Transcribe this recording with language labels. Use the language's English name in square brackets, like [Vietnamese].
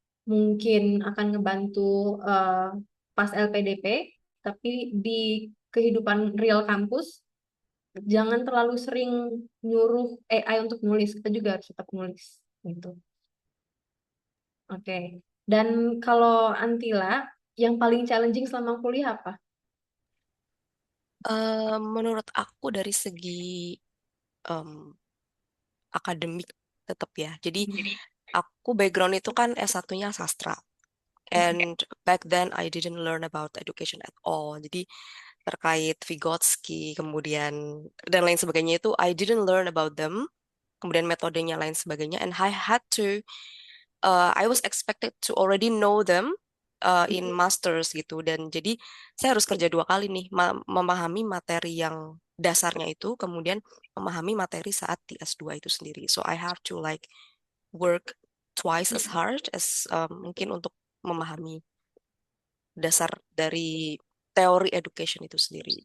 [Indonesian] Mungkin akan ngebantu eh, pas LPDP, tapi di kehidupan real kampus jangan terlalu sering nyuruh AI untuk nulis, kita juga harus tetap nulis gitu. Oke. Dan kalau Antila, yang paling challenging selama kuliah apa? Menurut aku dari segi em, akademik tetap ya. Jadi aku background itu kan S1-nya sastra. [English] And back then I didn't learn about education at all. [Indonesian] Jadi terkait Vygotsky, kemudian dan lain sebagainya itu [English] I didn't learn about them. [Indonesian] Kemudian metodenya lain sebagainya. [English] And I had to, I was expected to already know them in masters gitu. [Indonesian] Dan jadi saya harus kerja 2 kali nih, memahami materi yang dasarnya itu, kemudian memahami materi saat di S2 itu sendiri. [English] So I have to like work twice as hard as [Indonesian] mungkin untuk memahami dasar dari teori education itu sendiri.